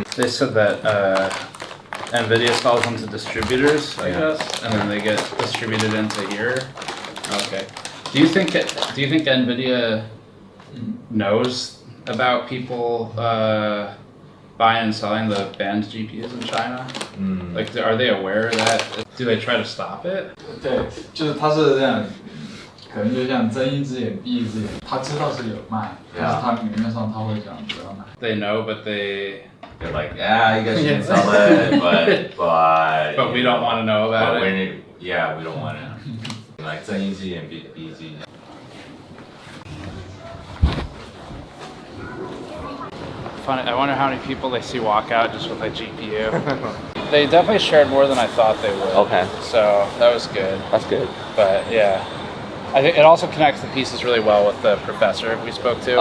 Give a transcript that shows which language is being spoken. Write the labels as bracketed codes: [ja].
[en] They said that NVIDIA sells them to distributors, I guess, and then they get distributed into here. Okay. Do you think NVIDIA knows about people buying and selling the banned GPUs in China? Like, are they aware of that? Do they try to stop it? [zh] 对，就是他是这样，可能就像睁一只眼闭一只眼，他知道是有卖，但是他明面上他会讲不要买。 [en] They know, but they're like, yeah, you guys can sell it, but we don't want to know about it. Yeah, we don't want to. [zh] Like 睁一只眼闭一只眼。 [en] Funny, I wonder how many people they see walk out just with a GPU. They definitely shared more than I thought they would. Okay. So that was good. That's good. But yeah, I think it also connects the pieces really well with the professor we spoke to.